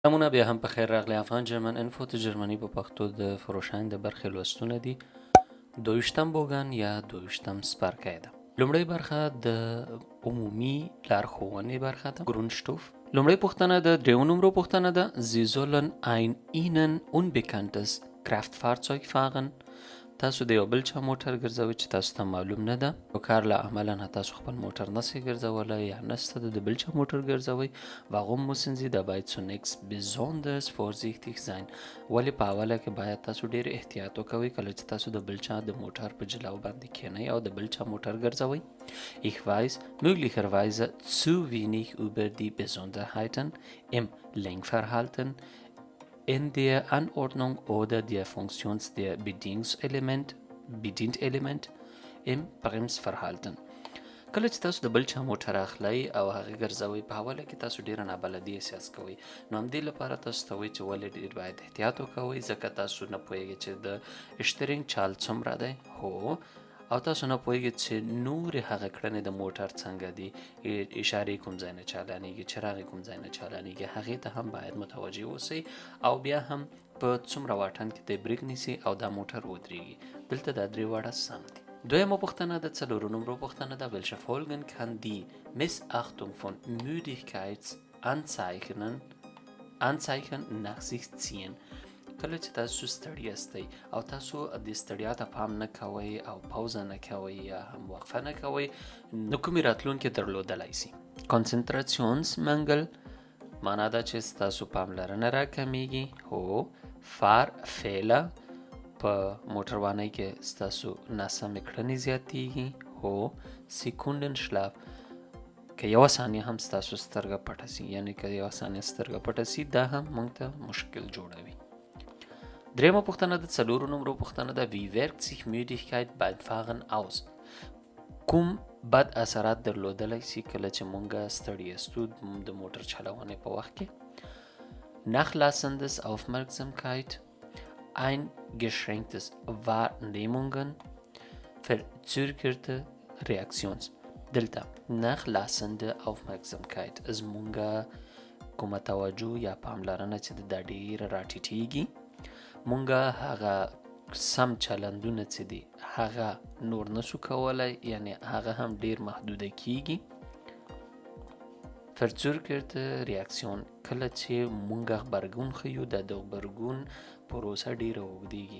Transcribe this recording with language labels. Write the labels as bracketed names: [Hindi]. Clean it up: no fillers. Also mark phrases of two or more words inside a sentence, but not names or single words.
[Pashto] سلامونه، بیا هم په خیر راغلی. افغان جرمن انفو ته جرمني په پښتو د فروشاین د برخې لوستونه دي. دویشتم بوګن یا دویشتم څپرکی ده. لومړۍ برخه د عمومي لارښوونې برخه ده. ګرونشټوف. لومړۍ پوښتنه د دریو نمرو پوښتنه ده. [German] Sie sollen ein ihnen unbekanntes Kraftfahrzeug fahren. [Pashto] تاسو د یو بل چا موټر ګرځوئ چې تاسو ته معلوم نه ده. یو کار له عمله نه تاسو خپل موټر نسئ ګرځولی یا نسته د بل چا موټر ګرځوئ. [German] Warum müssen Sie dabei zunächst besonders vorsichtig sein؟ [Pashto] ولې په اوله کې باید تاسو ډیر احتیاط وکوئ کله چې تاسو د بل چا د موټر په جلو باندې کینئ او د بل چا موټر ګرځوئ. [German] Ich weiß möglicherweise zu wenig über die Besonderheiten im Lenkverhalten, in der Anordnung oder der Funktions der Bedienelement im Bremsverhalten. [Pashto] کله چې تاسو د بل چا موټر اخلئ او هغه ګرځوئ، په حواله کې تاسو ډیره نابلدي احساس کوئ. نو همدې لپاره تاسو ته وایي چې ولې ډیر باید احتیاط وکوئ، ځکه تاسو نه پوهیږئ چې د اشترینګ چال څومره دی. هو، او تاسو نه پوهیږئ چې نورې هغه کړنې د موټر څنګه دي، اشارې کوم ځای نه چالانیږي، چراغ کوم ځای نه چالانیږي، هغې ته هم باید متوجه اوسئ او بیا هم په څومره واټن کې د بریک نیسئ او دا موټر ودرېږي. دلته دا درې واړه سم دي. دویمه پوښتنه د څلورو نمرو پوښتنه ده. [German] Welche Folgen kann die Missachtung von Müdigkeitsanzeichen nach sich ziehen؟ [Pashto] کله چې تاسو ستړي یاستئ او تاسو د ستړیا ته پام نه کوئ او پوزه نه کوئ یا هم وقفه نه کوئ، نو کومې راتلونکې درلودلی سي؟ Konzentrationsmangel، معنا ده چې ستاسو پاملرنه راکمیږي. هو. Fahrfehler، په موټروانۍ کې ستاسو ناسمې کړنې زیاتیږي. هو. Sekundenschlaf، که یوه ثانیه هم ستاسو سترګه پټه سي، یعنی که یوه ثانیه سترګه پټه سي، دا هم موږ ته مشکل جوړوي. دریمه پوښتنه د څلورو نمرو پوښتنه ده. [German] Wie wirkt sich Müdigkeit beim Fahren aus؟ [Pashto] کوم بد اثرات درلودلی سي کله چې مونږ ستړي یاستو د موټر چلونې په وخت کې؟ [German] Nachlassendes Aufmerksamkeit، eingeschränktes Wahrnehmungen، verzögerte Reaktions. [Pashto] دلته [German] nachlassende Aufmerksamkeit [Pashto] زمونږه کومه توجه یا پاملرنه چې دا ډیره راټیټیږي، مونږه هغه سم چلندونه چې دي هغه نور نسو کولی، یعنی هغه هم ډیر محدوده کیږي. [German] verzögerte Reaktion، [Pashto] کله چې مونږ غبرګون ښیو د غبرګون پروسه ډیره اوږدیږي.